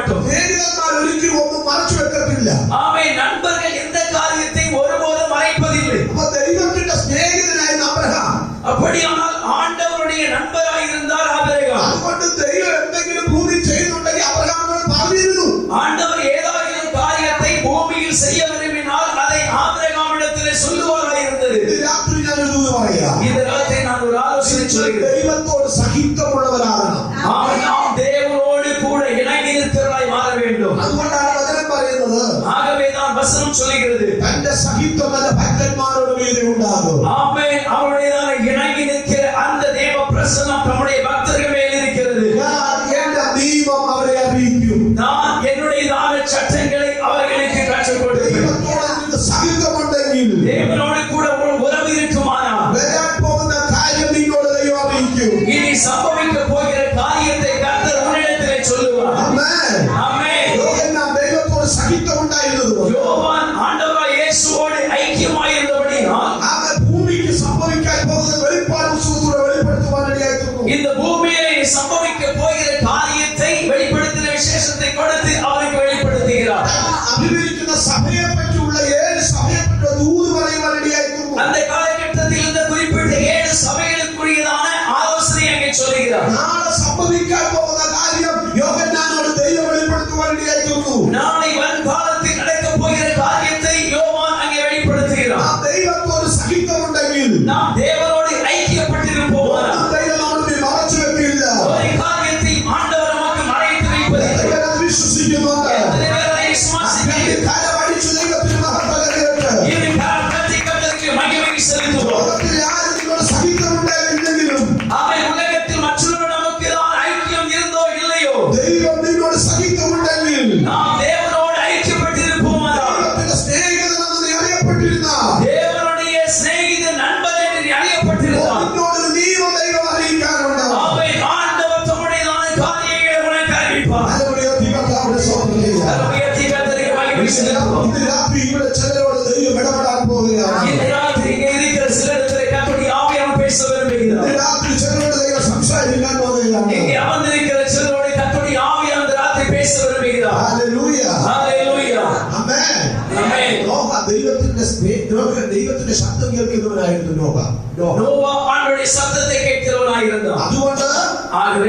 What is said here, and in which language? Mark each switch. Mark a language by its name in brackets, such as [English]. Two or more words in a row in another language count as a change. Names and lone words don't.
[Malayalam] സ്നേഹിതന്മാർ ഒരിക്കലും ഒന്നും മറച്ചു വെക്കത്തില്ല. [Tamil] ஆமென். நண்பர்கள் எந்த காரியத்தை ஒருபோதும் மறைப்பதில்லை. [Malayalam] അപ്പൊ ദൈവത്തിന്റെ സ്നേഹിതനായിരുന്നു അബ്രഹാം. [Tamil] அப்படியானால் ஆண்டவருடைய நண்பராய் இருந்தார் ஆபிரகாம். [Malayalam] അതുകൊണ്ട് ദൈവം എന്തെങ്കിലും ഭൂമി ചെയ്യുന്നുണ്ടെങ്കിൽ അബ്രഹാമിനോട് പറഞ്ഞിരുന്നു. [Tamil] ஆண்டவர் ஏதாவது காரியத்தை பூமியில் செய்ய விரும்பினால் அதை ஆபிரகாமிடத்திலே சொல்லுவாராய் இருந்தது. [Malayalam] ഇത് രാത്രി ഞാൻ ഒരു പറയാ. [Tamil] இந்த ராத்திரி நான் ஒரு ஆலோசனை சொல்கிறேன். [Malayalam] ദൈവത്തോട് സഹിത്വമുള്ളവരാകണം. [Tamil] நாம் தேவனோடு கூட இணங்கி நிற்கிறவராய் மாற வேண்டும். [Malayalam] അതുകൊണ്ടാണ് വചനം പറയുന്നത്, [Tamil] ஆகவேதான் வசனம் சொல்கிறது, [Malayalam] തന്റെ സഹിത്വം തന്റെ ഭക്തന്മാരോട് മീതെ ഉണ്ടാകും. [Tamil] ஆமென். அவருடையதான இணங்கி நிற்கிற அந்த தேவ பிரசன்னம் நம்முடைய பக்தர்கள் மேல் இருக்கிறது. [Malayalam] ഞാൻ എന്റെ ദൈവം അവരെ അറിയിക്കും. [Tamil] நான் என்னுடையதான சட்டங்களை அவர்களுக்கு கற்றுக் கொடுப்பேன். [Malayalam] ദൈവത്തോട് നിനക്ക് സഹിത്വമുണ്ടെങ്കിൽ [Tamil] தேவனோடு கூட ஒரு உறவு இருக்குமானால் [Malayalam] വരാൻ പോകുന്ന കാര്യം നിന്നോട് ദൈവം അറിയിക്കും. [Tamil] இனி சம்பவிக்க போகிற காரியத்தை கர்த்தர் உன்னிடத்திலே சொல்லுவார். [Malayalam] ആമേൻ. [Tamil] ஆமென். [Malayalam] യോഹന്നാൻ ദൈവത്തോട് സഹിത്വമുണ്ടായിരുന്നതുകൊണ്ട് [Tamil] யோவான் ஆண்டவராய் இயேசுவோடு ஐக்கியமாயிருந்தபடியால் [Malayalam] അവൻ ഭൂമിക്ക് സംഭവിക്കാൻ പോകുന്ന വെളിപ്പാട് പുസ്തകത്തിലൂടെ വെളിപ്പെടുത്തുവാൻ ഇടയായിത്തീർന്നു. [Tamil] இந்த பூமியிலே சம்பவிக்க போகிற காரியத்தை வெளிப்படுத்தின விசேஷத்தை கொடுத்து அவருக்கு வெளிப்படுத்துகிறார். [Malayalam] അഭിമുഖിക്കുന്ന സഭയെ പറ്റിയുള്ള 7 സഭയെ പറ്റിയുള്ള ദൂത് പറയുവാൻ ഇടയായിത്തീർന്നു. [Tamil] அந்த காலகட்டத்தில் இந்த குறிப்பிட்ட 7 சபைகளுக்குரியதான ஆலோசனை அங்கே சொல்லுகிறார். [Malayalam] നാളെ സംഭവിക്കാൻ പോകുന്ന കാര്യം യോഹന്നാനോട് ദൈവം വെളിപ്പെടുത്തുവാൻ ഇടയായിത്തീർന്നു. [Tamil] நாளை வருங்காலத்தில் நடக்கப் போகிற காரியத்தை யோவான் அங்கே வெளிப்படுத்துகிறார். [Malayalam] ആ ദൈവത്തോട് സഹിത്വമുണ്ടെങ്കിൽ [Tamil] நாம் தேவனோடு ஐக்கியப்பட்டிருப்போமானால் [Malayalam] ഒന്നും ദൈവം നമ്മെ മറച്ചു വെക്കില്ല. [Tamil] ஒரு காரியத்தை ஆண்டவர் நமக்கு மறைத்து வைப்பதில்லை. [Malayalam] ദൈവം അത് വിശ്വസിക്കുന്നുണ്ട്. [Tamil] எத்தனை பேர் அதை விசுவாசிக்கிறீர்கள்? [Malayalam] കരമടിച്ചു ദൈവത്തിന് മഹത്വം കരകേറ്റ്. [Tamil] இரு கரங்களை கர்த்தருக்கு மகிமை செலுத்துவோம். [Malayalam] ലോകത്തിൽ ആരും നിന്നോട് സഹിത്വമുണ്ടായില്ലെങ്കിലും [Tamil] ஆமென். உலகத்தில் மற்றவர்கள் நமக்கு தான் ஐக்கியம் இருந்தோ இல்லையோ, [Malayalam] ദൈവം നിന്നോട് സഹിത്വമുണ്ടെങ്കിൽ [Tamil] நாம் தேவனோடு ஐக்கியப்பட்டிருப்போமானால் [Malayalam] ദൈവത്തിന്റെ സ്നേഹിതനെന്ന് നീ അറിയപ്പെട്ടിരുന്നാൽ [Tamil] தேவனுடைய சிநேகித நண்பர் என்று நீ அறியப்பட்டிருந்தால் [Malayalam] നിന്നോട് നിയമം ദൈവം അറിയിക്കാനുണ്ട്. [Tamil] ஆமென். ஆண்டவர் தம்முடையதான காரியங்களை உனக்கு அறிவிப்பார். [Malayalam] ഹല്ലേലൂയ. ദൈവത്തിന്റെ സ്തോത്രം. [Tamil] கர்த்தருக்கு கர்த்தருக்கு மகிமை செலுத்துவோம். [Malayalam] ഇന്ന് രാത്രി ഇവിടെ ചിലരോട് ദൈവം ഇടപെടാൻ പോവുകയാണ്. [Tamil] இந்த ராத்திரி இங்கே இருக்கிற சிலரிடத்திலே கர்த்தருடைய ஆவியானவர் பேச விரும்புகிறார். [Malayalam] ഇന്ന് രാത്രി ചിലരോട് ദൈവം സംസാരിക്കാൻ പോവുകയാണ്. [Tamil] இங்கே அமர்ந்திருக்கிற சிலரோடு கர்த்தருடைய ஆவியானவர் இந்த ராத்திரி பேச விரும்புகிறார். [Malayalam] ഹല്ലേലൂയ. [Tamil] ஹalleluya. [Malayalam] ആമേൻ. [Tamil] ஆமென். [Malayalam] നോഹ ദൈവത്തിന്റെ ശബ്ദം കേൾക്കുന്നവനായിരുന്നു നോഹ. [Tamil] நோவா ஆண்டவருடைய சத்தத்தை கேட்கிறவனாய் இருந்தான். [Malayalam] അതുകൊണ്ട് [Tamil] ஆகவே